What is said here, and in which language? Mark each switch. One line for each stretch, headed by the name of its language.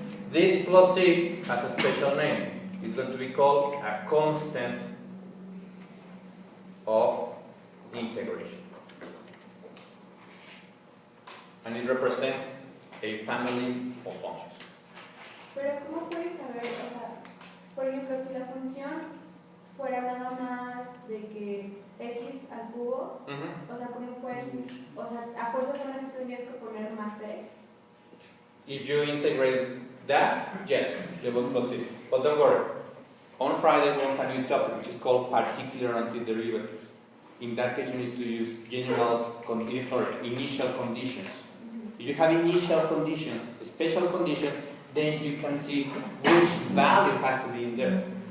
English: This plus c has a special name. It's going to be called a constant of integration. And it represents a family of functions.
Spanish: Pero ¿cómo puedes saber, o sea, por ejemplo, si la función fuera nada más de que x al cubo, o sea, ¿cómo puedes, o sea, a fuerza solamente tendrías que poner más c?
English: If you integrate that, yes, they will proceed. But don't worry. On Friday, we have a new topic which is called particular antiderivatives. In that case, you need to use initial conditions. If you have initial conditions, special conditions, then you can see which value has to be in there.